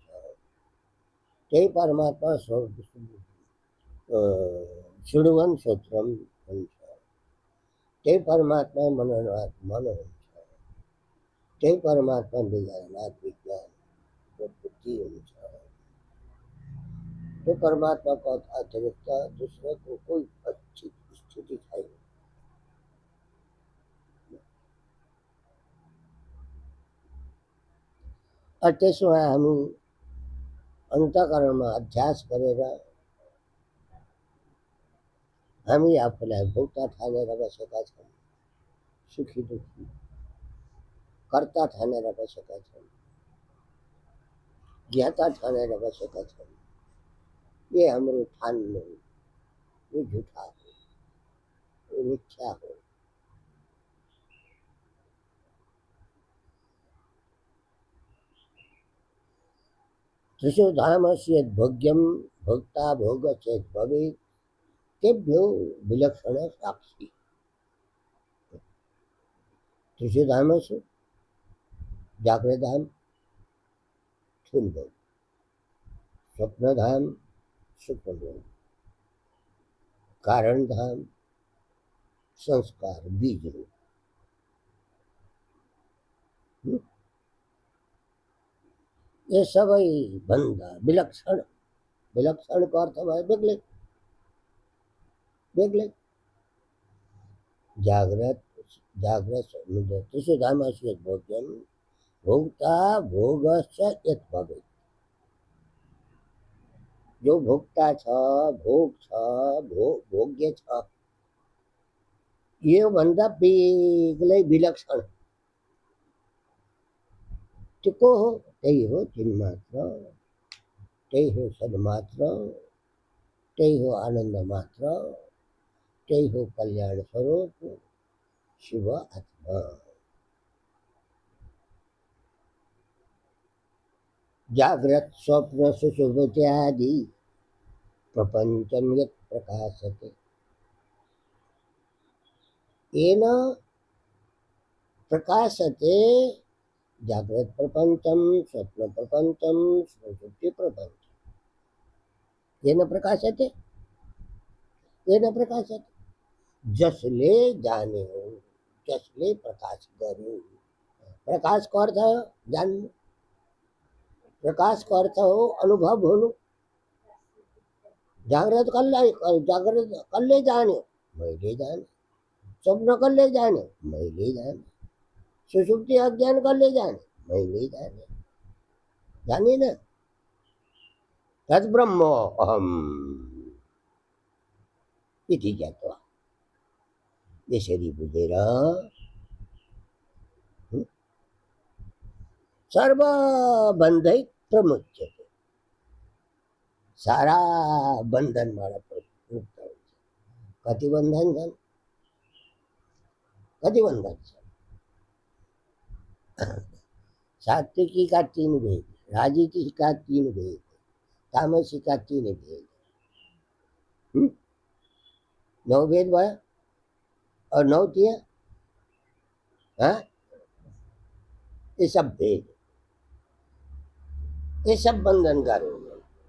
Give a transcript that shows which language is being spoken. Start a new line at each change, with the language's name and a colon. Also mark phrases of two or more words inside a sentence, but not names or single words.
Nepali: त्यही परमात्मा
Sanskrit: शृण्वन् श्रोत्रम्
Nepali: हुन्छ। त्यही परमात्मा मननात् मन हुन्छ। त्यही परमात्मा विज्ञानात् विज्ञान बुद्धि हुन्छ।
Hindi: तो परमात्मा का अतिरिक्त दूसरे को कोई अच्छी स्थिति छैन।
Nepali: त्यसो भए हामी अन्तःकरणमा अभ्यास गरेर हामी आफूलाई भोक्ता ठानेर बसेका छौँ। सुखी दुखी कर्ता ठानेर बसेका छौँ। ज्ञाता ठानेर बसेका छौँ। ये हाम्रो ठान्नु यो झुठा हो, यो मिथ्या हो।
Sanskrit: त्रिषु धामस्य भोग्यं भोक्ता भोग चेत् भवेत् तेभ्यो विलक्षण साक्षी। त्रिषु धामसु जागृत धाम स्थूल भोग, स्वप्न धाम सूक्ष्म भोग, कारण धाम संस्कार बीज रूप।
Nepali: ये सबै भन्दा विलक्षण। विलक्षण को अर्थ भयो बेग्लै बेग्लै।
Sanskrit: जागृत त्रिषु धामस्य भोग्यं भोक्ता भोगश्च यत् भवेत्।
Nepali: जो भोक्ता छ भोग छ भोग्य छ यो भन्दा बेग्लै विलक्षण त्यो को हो? त्यही हो चिन्मात्र, त्यही हो सन्मात्र, त्यही हो आनंद मात्र, त्यही हो कल्याण स्वरूप शिव आत्मा।
Sanskrit: जागृत स्वप्न सुषुप्त्यादि प्रपंचम यत् प्रकाशते येन प्रकाशते। जागृत प्रपंचम स्वप्न प्रपंचम सुषुप्ति प्रपंच येन प्रकाशते। येन प्रकाशते
Nepali: जसले जाने हो, जसले प्रकाश गर्यो। प्रकाश को अर्थ हो जान्नु। प्रकाश को अर्थ हो अनुभव हुनु। जागृत कसले जान्यो? मैले जाने। स्वप्न कसले जान्यो? मैले जाने। सुषुप्ति अज्ञान कसले जाने? मैले जाने। जाने न।
Sanskrit: तद्ब्रह्मोऽहम् इति ज्ञात्वा
Nepali: यसरी बुझेर
Sanskrit: सर्वबन्धै प्रमुच्यते,
Nepali: सारा बन्धनबाट मुक्त हुन्छ। कति बन्धन छन्, कति बन्धन छन्?
Hindi: सात्विकी का 3 भेद, राजसी का 3 भेद, तामसी का 3 भेद, 9
Nepali: भेद भयो।
Hindi: और 9 तिया, हाँ, ये सब भेद, ये सब बंधन का रूप है।